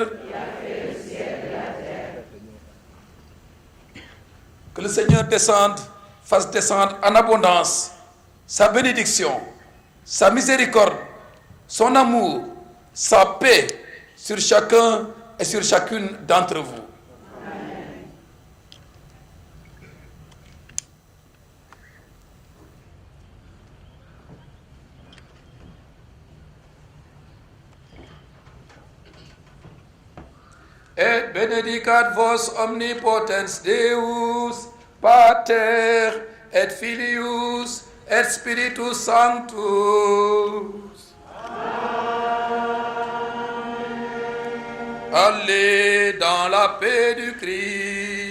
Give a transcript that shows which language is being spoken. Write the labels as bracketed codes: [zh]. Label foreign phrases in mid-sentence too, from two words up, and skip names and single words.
[fr] Qui a fait le ciel et la terre. Que le Seigneur descende, fasse descendre en abondance sa bénédiction, sa miséricorde, son amour, sa paix sur chacun et sur chacune d'entre vous. [la] Et benedicat vos omnipotens Deus, Pater et Filius et Spiritus Sanctus. [fr] Amen. Allez dans la paix du Christ.